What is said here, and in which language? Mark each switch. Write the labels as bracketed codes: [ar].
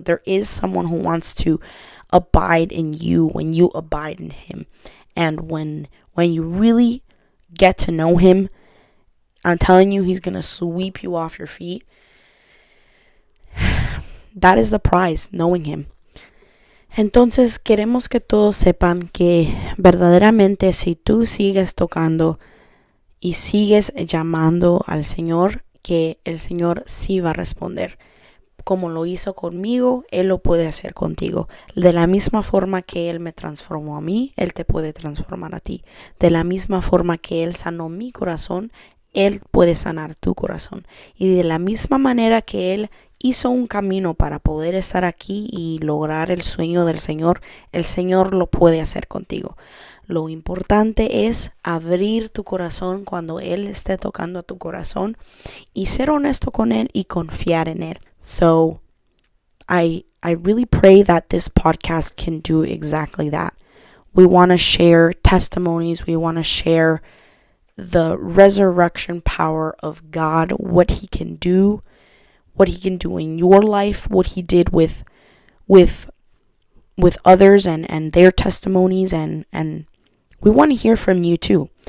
[en] There is someone who wants to abide in you when you abide in him. And when you really get to know him, I'm telling you, he's going to sweep you off your feet. That is the prize, knowing him. [es] Entonces, queremos que todos sepan que verdaderamente si tú sigues tocando y sigues llamando al Señor, que el Señor sí va a responder. Como lo hizo conmigo, Él lo puede hacer contigo. De la misma forma que Él me transformó a mí, Él te puede transformar a ti. De la misma forma que Él sanó mi corazón, Él puede sanar tu corazón. Y de la misma manera que Él hizo un camino para poder estar aquí y lograr el sueño del Señor, el Señor lo puede hacer contigo. Lo importante es abrir tu corazón cuando Él esté tocando a tu corazón y ser honesto con Él y confiar en Él. [en] So, I really pray that this podcast can do exactly that. We want to share testimonies. We want to share the resurrection power of God, what he can do in your life, what he did with others and their testimonies, and we want to hear from you too.